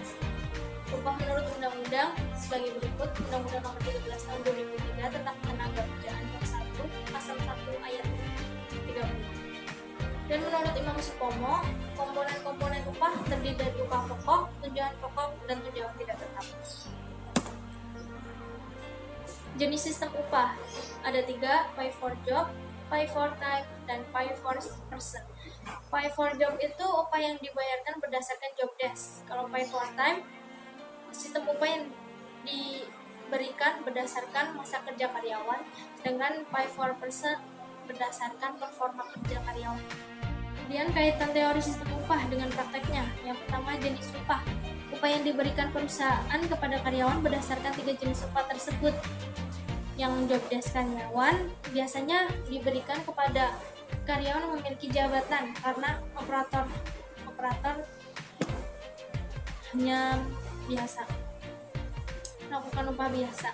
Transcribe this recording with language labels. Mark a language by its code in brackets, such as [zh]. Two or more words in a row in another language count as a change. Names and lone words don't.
[id] Upah menurut undang-undang sebagai berikut: Undang-Undang Nomor 13 Tahun 2003 tentang Tenaga Kerjaan Bab 1 Pasal 1 Ayat 30. Dan menurut Imam Supomo, komponen-komponen upah terdiri dari upah pokok, tunjangan pokok, dan tunjangan tidak tetap. Jenis sistem upah ada 3: [en] pay for job, pay for time, dan pay for person. Pay for job [id] itu upah yang dibayarkan berdasarkan [en] job desk. Kalau pay for time, [id] sistem upah yang diberikan berdasarkan masa kerja karyawan, sedangkan [en] pay for person [id] berdasarkan performa kerja karyawan. Kemudian kaitan teori sistem upah dengan prakteknya. Yang pertama, jenis upah. Upah yang diberikan perusahaan kepada karyawan berdasarkan 3 jenis upah tersebut. Yang [en] job desk [id] karyawan biasanya diberikan kepada karyawan yang memiliki jabatan, karena operator hanya biasa melakukan upah biasa.